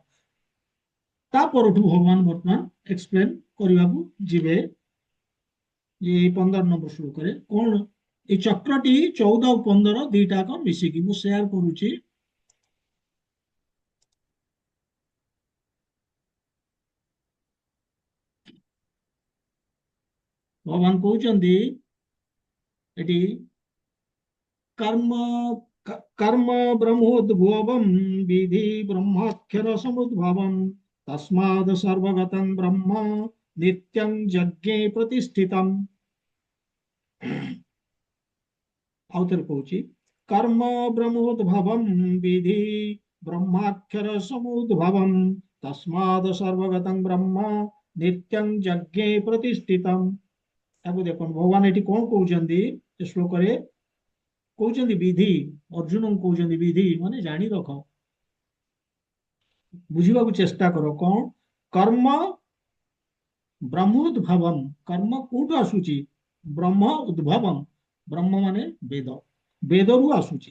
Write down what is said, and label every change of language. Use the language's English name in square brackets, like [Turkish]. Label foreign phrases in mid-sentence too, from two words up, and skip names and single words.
[Odia] ତାପରଠୁ ଭଗବାନ ବର୍ତ୍ତମାନ ଏକ୍ସପ୍ଲେନ କରିବାକୁ ଯିବେ ଯେ ଏଇ 15 ନମ୍ବର ଶ୍ଲୋକରେ କଣ এই ଚକ୍ରଟି 14 ଆଉ 15 ଦିଟାକ ମିଶିକି ମୁଁ ସେୟାର କରୁଛି। ଭଗବାନ କହୁଛନ୍ତି ଏଠି [Sanskrit] कर्म कर्म ब्रह्मोद्भवम विधि ब्रह्माक्षर समुद्भवम तस्माद् सर्वगतं ब्रह्म नित्यं यज्ञे प्रतिष्ठितम्। आउथर कହୁची कर्म ब्रह्मोद्भवम विधि ब्रह्माक्षर समुद्भवम तस्माद् सर्वगतं ब्रह्म नित्यं यज्ञे प्रतिष्ठितम्। [Odia] ତାକୁ ଦେଖନ୍ତୁ ଭଗବାନ ଏଠି କଣ କହୁଛନ୍ତି ଏ ଶ୍ଲୋକରେ, କହୁଛନ୍ତି ବିଧି, ଅର୍ଜୁନଙ୍କୁ କହୁଛନ୍ତି ବିଧି ମାନେ ଜାଣି ରଖ, ବୁଝିବାକୁ ଚେଷ୍ଟା କର। କଣ [Sanskrit] କର୍ମ ବ୍ରହ୍ମୋଦ୍ଭବମ୍, [Odia] କର୍ମ କୋଉଠୁ ଆସୁଛି [Sanskrit] ବ୍ରହ୍ମ ଉଦ୍ଭବମ୍, [Odia] ବ୍ରହ୍ମ ମାନେ ବେଦ, ବେଦରୁ ଆସୁଛି।